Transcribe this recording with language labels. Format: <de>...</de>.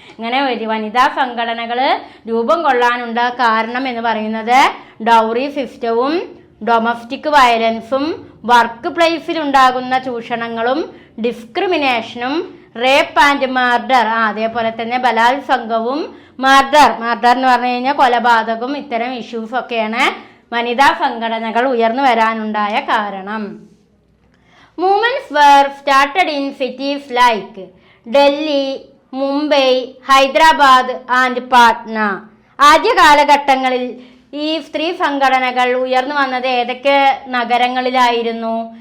<ml>ഇങ്ങനെ വനിതാ സംഘടനകൾ രൂപം കൊള്ളാനുണ്ടായ കാരണം എന്ന് പറയുന്നത് ഡൗറി സിസ്റ്റവും domestic വയലൻസും work പ്ലേസിലുണ്ടാകുന്ന ചൂഷണങ്ങളും ഡിസ്ക്രിമിനേഷനും rape and murder, അതേപോലെ തന്നെ ബലാത്സംഗവും മർഡർ എന്ന് പറഞ്ഞു കഴിഞ്ഞാൽ കൊലപാതകവും, ഇത്തരം ഇഷ്യൂസൊക്കെയാണ് വനിതാ സംഘടനകൾ ഉയർന്നു വരാനുണ്ടായ കാരണം.</ml> <en>Movements were started in cities like Delhi, Mumbai, Hyderabad and Patna.</en> <ml>ആദ്യ കാലഘട്ടങ്ങളിൽ ഈ സ്ത്രീ സംഘടനകൾ ഉയർന്നു വന്നത് ഏതൊക്കെ നഗരങ്ങളിലായിരുന്നു?</ml>